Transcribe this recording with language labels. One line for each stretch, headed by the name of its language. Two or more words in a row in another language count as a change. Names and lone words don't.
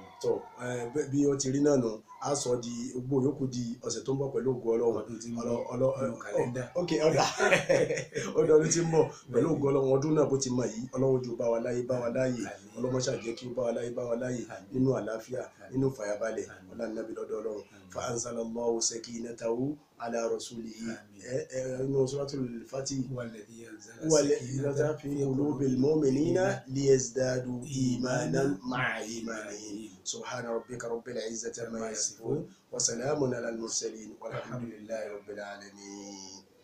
Yoruba: tọ bí ó ti rí náà nù á sọ di gbogbo yòókù di ọ̀sẹ̀ tó ń bọ̀ pẹ̀lú ògo ọlọ́run ọdún tí ń bọ̀ nínú kàlẹ́ndà ọdún tí ń bọ̀ pẹ̀lú ògo ọlọ́run ọdún náà bó ti mọ̀ yìí ọlọ́run jù bá wa láyé ọlọ́run ṣàjẹ́ kí ó bá wa láyé nínú àlàáfíà nínú fàyàbalẹ̀ ọlọ́nàbí lọ́dọ̀ ọlọ́run
Arabic: فأنزل الله سكينته على رسوله
Yoruba: inú suratul Fatih
Arabic: والذي أنزل في قلوب المؤمنين ليزدادوا إيمانا مع إيمانهم سبحان ربك رب العزة عما يصفون وسلام على المرسلين والحمد لله رب العالمين.